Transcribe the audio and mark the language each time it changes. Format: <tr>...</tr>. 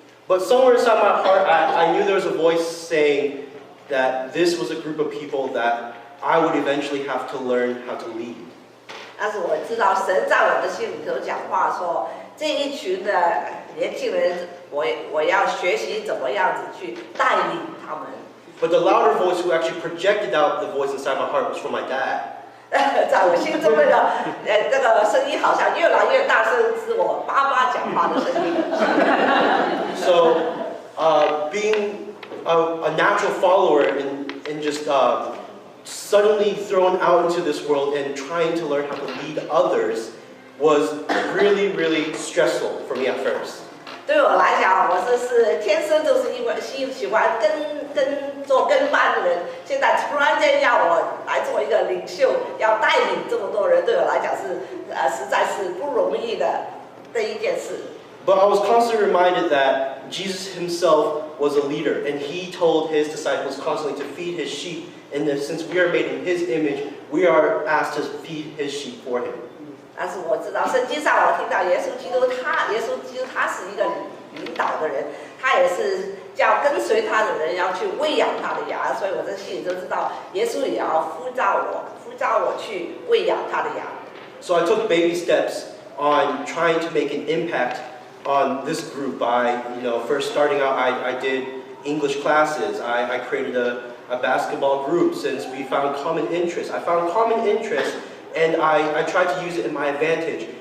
<en>But somewhere inside my heart, I knew there was a voice saying that this was a group of people that I would eventually have to learn how to lead.</en> <zh>但是我知道神在我的心里头讲话说，这一群的年轻人，我要学习怎么样子去带领他们。</zh> <en>But the louder voice who actually projected out the voice inside my heart was from my dad.</en> <zh>在我心中这个声音好像越来越大声，是我爸爸讲话的声音。</zh> <en>So, being a natural follower and just suddenly thrown out into this world and trying to learn how to lead others was really, really stressful for me at first.</en> <zh>对我来讲，我是天生就是因为喜欢做跟班的人，现在突然间要我来做一个领袖，要带领这么多人，对我来讲是实在是不容易的一件事。</zh> <en>But I was constantly reminded that Jesus himself was a leader, and he told his disciples constantly to feed his sheep. And that since we are made in his image, we are asked to feed his sheep for him.</en> <zh>但是我知道圣经上我听到耶稣基督他是一个领导的人，他也是叫跟随他的人要去喂养他的羊，所以我在心里就知道耶稣也要呼召我去喂养他的羊。</zh> <en>So I took baby steps on trying to make an impact on this group by, first starting out, I did English classes. I created a basketball group since we found common interests. I found common interests and I tried to use it in my advantage.</en>